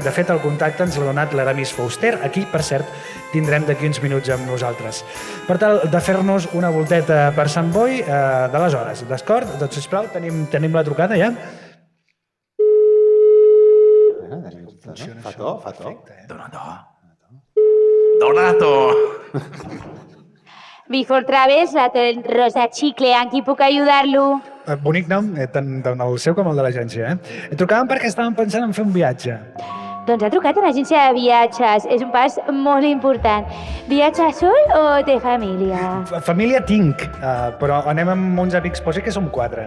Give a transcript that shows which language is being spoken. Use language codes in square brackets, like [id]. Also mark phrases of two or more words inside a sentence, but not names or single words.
[ca] De fet, el contacte ens l'ha donat l'Aramis Fuster. Aquí, per cert, tindrem d'aquí uns minuts amb nosaltres. Per tal de fer-nos una volteta per Sant Boi d'aleshores. D'acord? Doncs, sisplau, tenim la trucada ja? Fa to. Donato. Before Travels, la Rosa Chicle, en qui puc ajudar-lo? Bonic nom, tant el seu com el de l'agència. Trucàvem perquè estàvem pensant en fer un viatge. Doncs ha trucat a l'agència de viatges. És un pas molt important. Viatja sol o té família? Família tinc, però anem amb uns amics, posi que som 4.